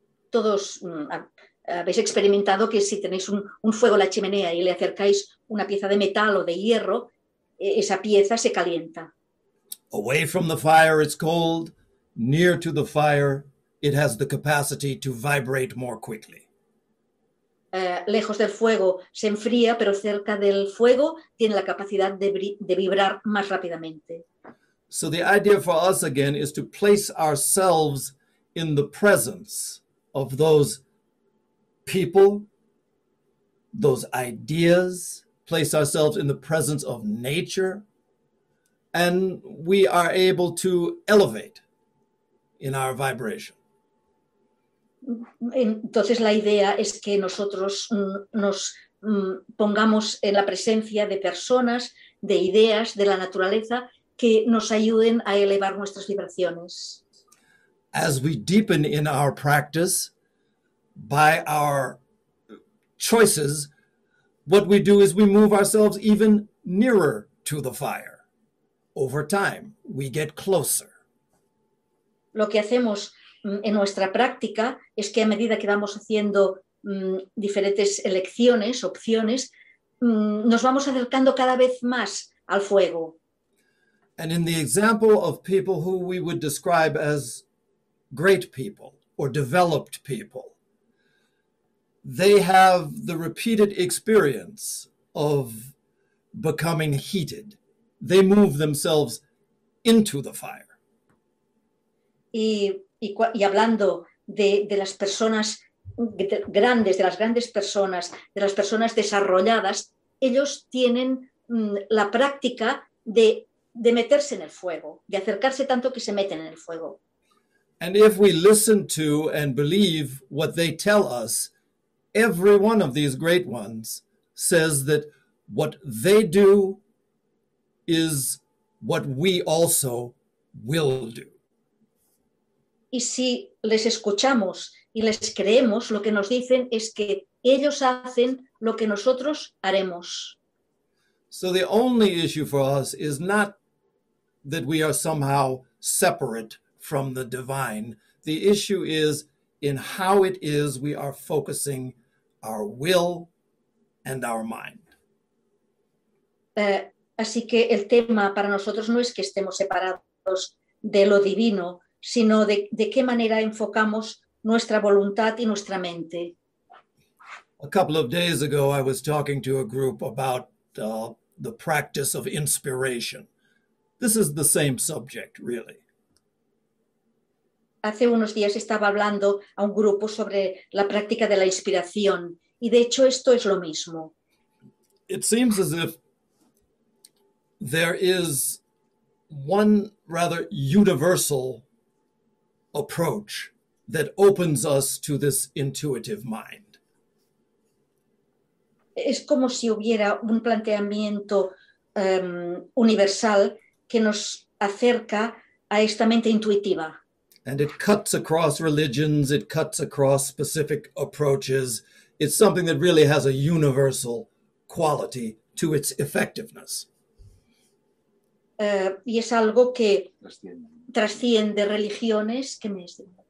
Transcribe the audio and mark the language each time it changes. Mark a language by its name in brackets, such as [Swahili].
[Spanish] Todos habéis experimentado que si tenéis un fuego en la chimenea y le acercáis una pieza de metal o de hierro, esa pieza se calienta. [English] Away from the fire it's cold, near to the fire it has the capacity to vibrate more quickly. [Spanish] Lejos del fuego se enfría, pero cerca del fuego tiene la capacidad de vibrar más rápidamente. [English] So the idea for us again is to place ourselves in the presence of those people, those ideas, place ourselves in the presence of nature, and we are able to elevate in our vibration. [Spanish] Entonces la idea es que nosotros nos pongamos en la presencia de personas, de ideas, de la naturaleza que nos ayuden a elevar nuestras vibraciones. [English] As we deepen in our practice, by our choices, what we do is we move ourselves even nearer to the fire. Over time, we get closer. [Spanish] Lo que hacemos en nuestra práctica es que a medida que vamos haciendo diferentes elecciones, opciones, nos vamos acercando cada vez más al fuego. [English] And in the example of people who we would describe as great people or developed people, they have the repeated experience of becoming heated. They move themselves into the fire. [Spanish] Y hablando de las personas grandes, de las grandes personas, de las personas desarrolladas, ellos tienen la práctica de meterse en el fuego, de acercarse tanto que se meten en el fuego. [English] And if we listen to and believe what they tell us, every one of these great ones says that what they do is what we also will do. [Spanish] Y si les escuchamos y les creemos, lo que nos dicen es que ellos hacen lo que nosotros haremos. [English] So the only issue for us is not that we are somehow separate from the divine. The issue is in how it is we are focusing our will and our mind. [Spanish] Así que el tema para nosotros no es que estemos separados de lo divino, sino de qué manera enfocamos nuestra voluntad y nuestra mente. [English] A couple of days ago, I was talking to a group about the practice of inspiration. This is the same subject, really. [Spanish] Hace unos días estaba hablando a un grupo sobre la práctica de la inspiración, y de hecho esto es lo mismo. [English] It seems as if there is one rather universal approach that opens us to this intuitive mind. [Spanish] Es como si hubiera un planteamiento universal que nos acerca a esta mente intuitiva. [English] And it cuts across religions, it cuts across specific approaches. It's something that really has a universal quality to its effectiveness. [Spanish] Y es algo que trasciende religiones, ¿qué me dice?